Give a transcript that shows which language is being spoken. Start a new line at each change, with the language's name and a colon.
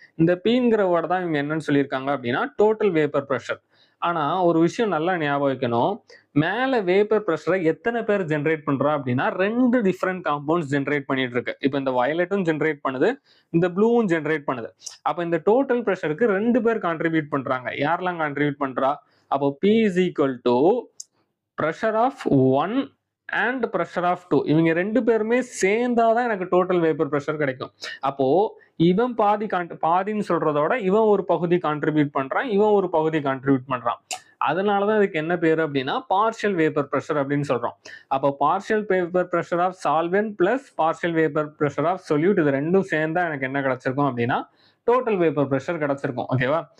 Tamil: இந்த பீங்கிற வேர்டை தான் இவங்க என்னன்னு சொல்லியிருக்காங்க அப்படின்னா, டோட்டல் வேப்பர் ப்ரெஷர். ஆனா ஒரு விஷயம் நல்லா ஞாபகம் வைக்கணும். மேல வேப்பர் ப்ரெஷரை எத்தனை பேர் ஜென்ரேட் பண்றா அப்படின்னா 2 டிஃபரெண்ட் காம்பவுண்ட்ஸ் ஜென்ரேட் பண்ணிட்டு இருக்கு. இப்போ இந்த வயலட்டும் ஜென்ரேட் பண்ணுது, இந்த ப்ளூவும் ஜென்ரேட் பண்ணுது. அப்ப இந்த டோட்டல் ப்ரெஷருக்கு 2 பேர் கான்ட்ரிபியூட் பண்றாங்க. யாரெல்லாம் கான்ட்ரிபியூட் பண்றா? அப்போ
English: P is equal to pressure of 1 and pressure of 2.
Tamil: இவங்க 2 பேருமே சேர்ந்தாதான் எனக்கு டோட்டல் வேப்பர் ப்ரெஷர் கிடைக்கும். அப்போ இவன் பாதின்னு சொல்றதோட இவன் ஒரு பகுதி கான்ட்ரிபியூட் பண்றான், இவன் ஒரு பகுதி கான்ட்ரிபியூட் பண்றான். அதனாலதான் இதுக்கு என்ன பேரு அப்படின்னா பார்ஷியல் வேப்பர் ப்ரெஷர் அப்படின்னு சொல்றோம். அப்போ partial vapour pressure of solvent plus partial vapour pressure of solute, இது ரெண்டும் சேர்ந்தா எனக்கு என்ன கிடைச்சிருக்கும் அப்படின்னா டோட்டல் வேப்பர் ப்ரெஷர் கிடைச்சிருக்கும். ஓகேவா?